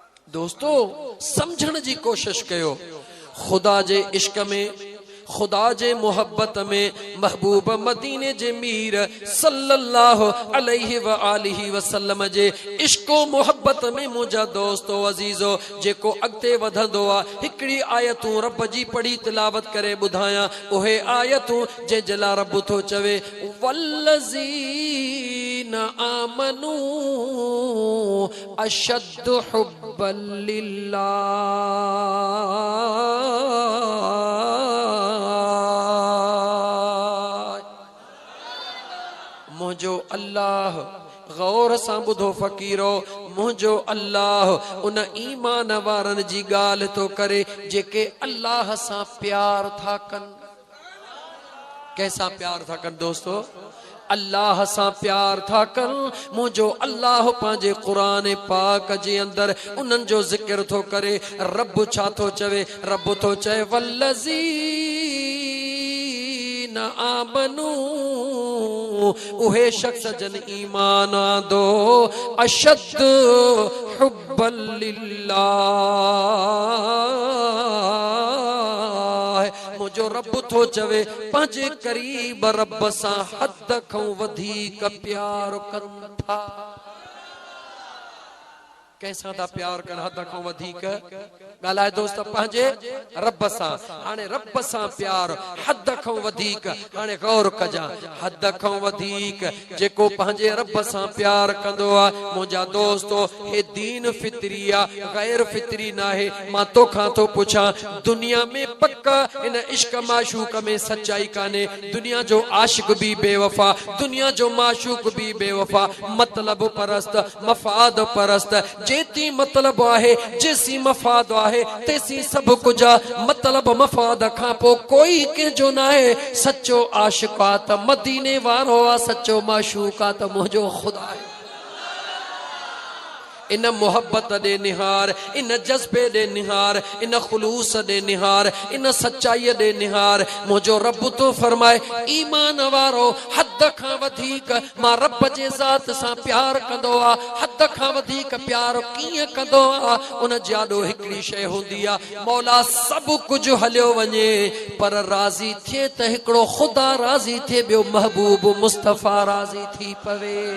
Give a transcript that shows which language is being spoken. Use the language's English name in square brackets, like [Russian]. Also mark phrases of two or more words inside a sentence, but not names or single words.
[Sindhi] दोस्तों समझण जी कोशिश कयो। खुदा जे इश्क में, खुदा जे मोहब्बत में, महबूब मदीने जे मीर [Arabic] صلى الله عليه وآله وسلم [Sindhi] जे इश्को मोहब्बत में मुझा दोस्तो अजीजो जेको अगते वधंदो आ, हिकड़ी आयतूं रब जी पढ़ी तिलावत करे बुधाया। ओहे आयतूं जे जला रब थो चवे [Arabic] والذين آمنوا أشد حبا لله. [Sindhi] मुझो अल्लाह, गौर सां ॿुधो फ़कीरो, मुझो अल्लाह उन ईमान वारन जी गाल तो करे जेके अल्लाह सां प्यार था कन। कैसा प्यार था कन दोस्तों? अल्लाह सां प्यार था कन। मुझो अल्लाह पांजे कुरान पाक जे अंदर उन्हनि जो जिक्र थो करे। रब छा थो चवे? रब थो चए [Arabic] والذين آمنوا, [Sindhi] उहे शख्स जन ईमान आंदो [Arabic] أشد حبا لله. [Sindhi] मुझो रब थो चवे पंहिंजे करीब रब सां हद खां वधीक प्यार कनि था। कैसा था प्यार कन? हद खां वधीक ॻाल्हाए दोस्त पंहिंजे रब सां। हाणे रब सां प्यार हद खां वधीक, हाणे गौर कजां, हद खां वधीक जेको पंहिंजे रब सां प्यार कंदो आहे मुंहिंजा दोस्तो, हे दीन फितरी आहे, गैर फितरी न आहे। मां तोखां थो पुछां, दुनिया में पक्का इन इश्क माशूक में सच्चाई कान्हे। दुनिया जो आशिक भी बेवफा, दुनिया जो माशूक भी बेवफा, मतलब परस्त, मफाद परस्त। जेती मतलब आहे, जेसी मफाद आहे, तेसी सब कुछ मतलब मफाद खां पो कोई कंहिंजो न आहे। सच्चो आशिक आ त मदीने वारो आ, सच्चो माशूक आ त मुंहिंजो खुदा आहे। इन मोहब्बत दे निहार, इन जज्बे दे निहार, इन खुलूस दे निहार, इन सच्चाई दे निहार मुझो रब तो फरमाए ईमान वारो हद खां वधीक मां रब जे ज़ात सां प्यार कंदो आ। हद खां वधीक प्यार कीअं कंदो आ? उन जाॾो हिकड़ी शइ हूंदी आ, मौला सब कुछ हलियो वञे पर राज़ी थिए त हिकड़ो खुदा राज़ी थिए, ॿियो महबूब मुस्तफ़ा राज़ी थी पवे।